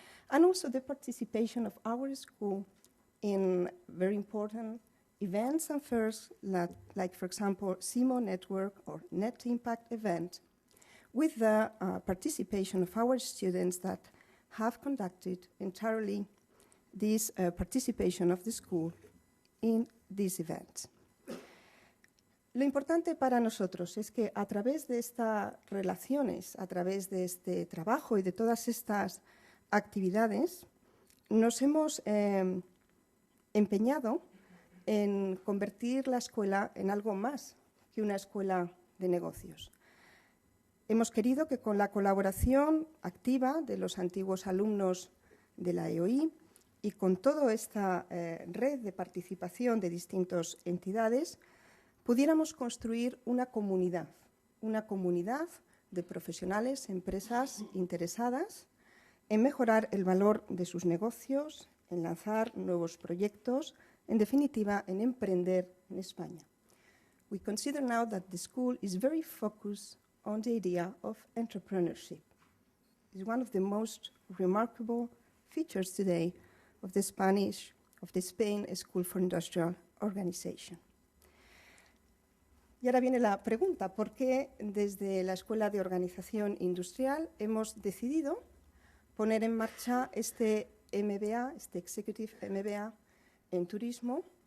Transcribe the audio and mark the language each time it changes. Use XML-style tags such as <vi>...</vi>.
<en>and also the participation of our school in very important events and fairs like for example, CIMO Network or Net Impact event, with the participation of our students that have conducted entirely this participation of the school in these events.</en> <es>Lo importante para nosotros es que a través de estas relaciones, a través de este trabajo y de todas estas actividades, nos hemos empeñado en convertir la escuela en algo más que una escuela de negocios. Hemos querido que con la colaboración activa de los antiguos alumnos de la EOI y con toda esta red de participación de distintas entidades, pudiéramos construir una comunidad de profesionales, empresas interesadas en mejorar el valor de sus negocios, en lanzar nuevos proyectos, en definitiva, en emprender en España.</es> <en>We consider now that the school is very focused on the idea of entrepreneurship. It's one of the most remarkable features today of the Spain School for Industrial Organization.</en> <es>Y ahora viene la pregunta, ¿por qué desde la Escuela de Organización Industrial hemos decidido poner en marcha este MBA, este Executive MBA en turismo?</es>